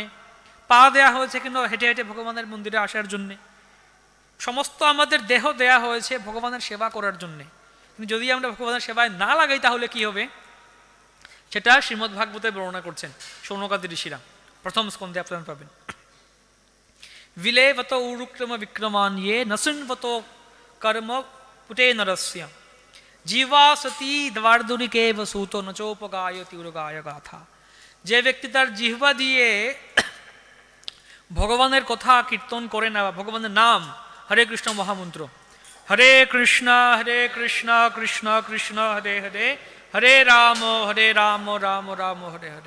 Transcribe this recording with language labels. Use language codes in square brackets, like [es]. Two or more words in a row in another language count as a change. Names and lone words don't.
[bn] পা দেয়া হয়েছে কেন? হেঁটে হেঁটে ভগবানের মন্দিরে আসার জন্যে। সমস্ত আমাদের দেহ দেয়া হয়েছে ভগবানের সেবা করার জন্যে। কিন্তু যদি আমরা ভগবানের সেবায় না লাগাই তাহলে কি হবে? সেটা শ্রীমদ্ ভাগবতে বর্ণনা করছেন শৌনকাদি ঋষিরা, 1ম স্কন্ধে আপনারা পাবেন। [sa] विलेवतो उरुक्रम विक्रमान्ये नसुन्वतो कर्म पुटे नरस्य जीवा सती द्वार्दुरिकेव सूतो नचोपगायति उर्गाय गाथा। [bn] যে ব্যক্তি তার জিহ্বা দিয়ে ভগবানের কথা কীর্তন করে না, ভগবানের নাম, হরে কৃষ্ণ মহামন্ত্র, হরে কৃষ্ণ কৃষ্ণ কৃষ্ণ হরে হরে, হরে রাম রাম রাম হরে হরে।